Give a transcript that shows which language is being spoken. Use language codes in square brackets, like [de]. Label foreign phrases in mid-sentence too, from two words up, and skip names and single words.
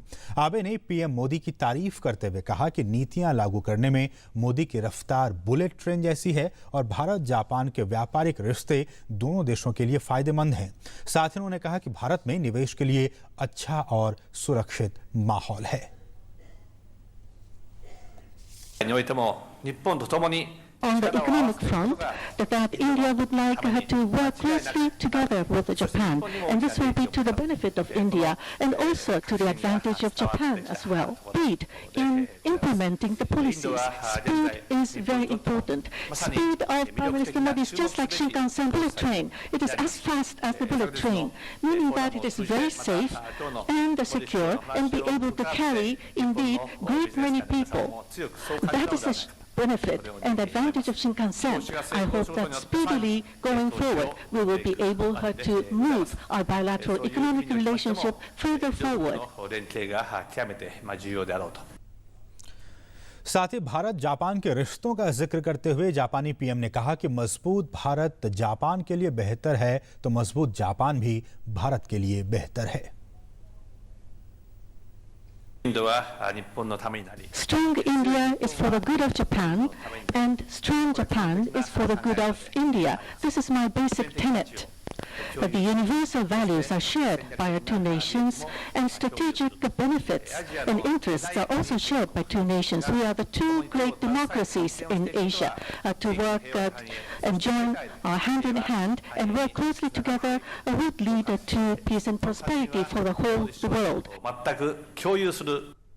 [hi] एबे ने पीएम मोदी की तारीफ करते हुए कहा कि नीतियां लागू करने में मोदी की रफ्तार [en] bullet train [hi] जैसी है और भारत जापान के व्यापारिक रिश्ते दोनों देशों के लिए फायदेमंद हैं। साथ ही उन्होंने कहा कि भारत में निवेश के लिए अच्छा और सुरक्षित माहौल है। [ja] においても日本とともに [en] On the economic front, that India would like to work closely together with Japan, and this will be to the benefit of India and also to the advantage of Japan as well. Speed in implementing the policies. Speed is very important. Speed of Prime Minister Modi is just like Shinkansen bullet train. It is as fast as the bullet train, meaning that it is very safe and secure and be able to carry, indeed, great many people. That is a benefit and advantage of Shinkansen. I hope that speedily going forward we will be able to move our bilateral economic relationship further forward. [ja] 連携が極めて重要であろうと。 [hi] साथ ही भारत जापान के रिश्तों का जिक्र करते हुए जापानी पीएम ने कहा कि मजबूत भारत जापान के लिए बेहतर है तो मजबूत जापान भी भारत के लिए बेहतर है। [en] Strong India is for the good of Japan, and strong Japan is for the good of India. This is my basic tenet. That the universal values are shared by our two nations, and strategic benefits and interests are also shared by two nations. We are the two great democracies in Asia. To work and join hand in hand and work closely together would lead to peace and prosperity for the whole world. [ja] 全く共有する